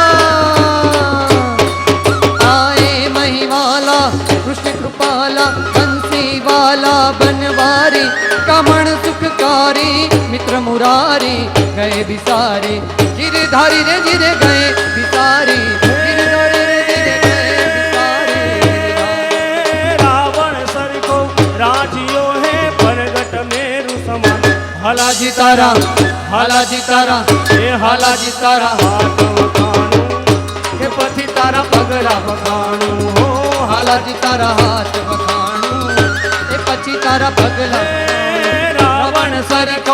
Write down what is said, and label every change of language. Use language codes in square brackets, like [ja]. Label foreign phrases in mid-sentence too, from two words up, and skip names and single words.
[hi] आए महिवाला कृष्ण कृपाला बंसी वाला बनवारी कमण सुखकारी मित्र मुरारी गए बिसारे गिरधारी रे गिर गए बिसारी गिरधारी रे गिर गए बिसारे [gu] રાવણ સરખો રાજીઓ હે પરગટ મેરુ સમાન હાલાજી તારા હાલાજી તારા હે હાલાજી તારા હાથ વખાણું કે પછી તારા પગલા વખાણું હો હાલાજી તારા હાથ વખાણું એ પછી તારા પગલા રાવણ સરખો